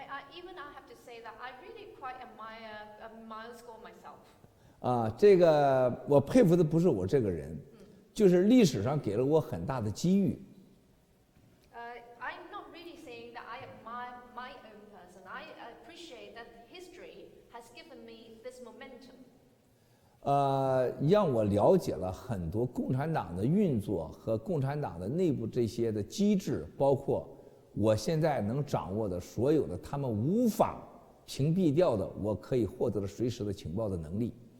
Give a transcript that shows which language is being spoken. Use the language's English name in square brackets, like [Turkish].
[English] Even I have to say that I really quite admire Miles Guo myself. [Chinese] 这个我佩服的不是我这个人，就是历史上给了我很大的机遇。 [English] I'm not really saying that I admire my own person. I appreciate that history has given me this momentum. [Chinese] 让我了解了很多共产党的运作和共产党的内部这些的机制，包括我现在能掌握的所有的他们无法屏蔽掉的，我可以获得了随时的情报的能力。